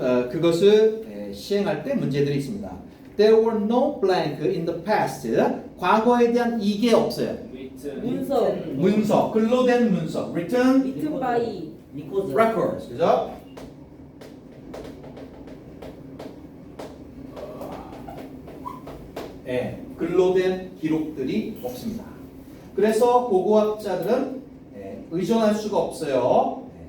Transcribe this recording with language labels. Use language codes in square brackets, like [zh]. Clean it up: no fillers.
[ko] 그것을 시행할 때 문제들이 있습니다. [en] There were no blank in the past. [ko] 과거에 대한 이게 없어요. 문서, 글로된 문서, written 리튼 바이. 리코드. records, 그죠? 글로된 기록들이 없습니다. 그래서 고고학자들은 의존할 수가 없어요.